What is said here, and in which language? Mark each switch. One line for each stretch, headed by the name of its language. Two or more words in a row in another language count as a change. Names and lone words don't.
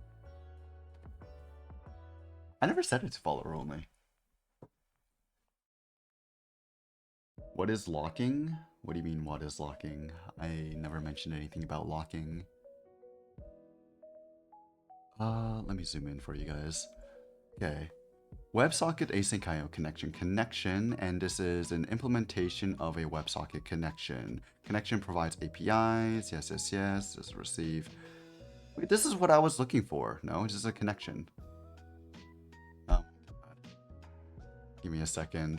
English: I never said it's follower only. What is locking? What do you mean, what is locking? I never mentioned anything about locking. Let me zoom in for you guys. Okay. WebSocket async IO connection, and this is an implementation of a WebSocket connection. Connection provides APIs. Yes. This is receive. Wait, this is what I was looking for. No, it's just a connection. Oh, give me a second.